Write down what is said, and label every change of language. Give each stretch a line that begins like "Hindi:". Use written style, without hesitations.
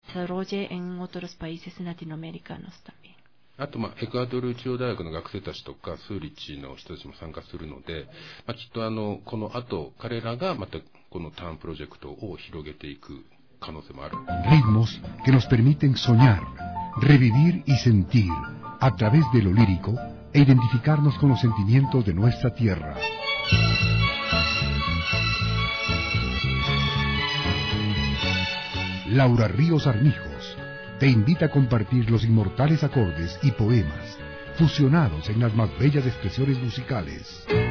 Spanish: desarrolle en otros países latinoamericanos también.
Japanese: あと、まあ、エクアドル中央大学の学生たちとか、スーリッチの人たちも参加するので、まあ、きっとこの後、彼らがまた、このターンプロジェクトを広げていく可能性もある。
Spanish: Ritmos que nos permiten soñar, revivir y sentir, a través de lo lírico, e identificarnos con los sentimientos de nuestra tierra. Laura Ríos Armijos te invita a compartir los inmortales acordes y poemas fusionados en las más bellas expresiones musicales.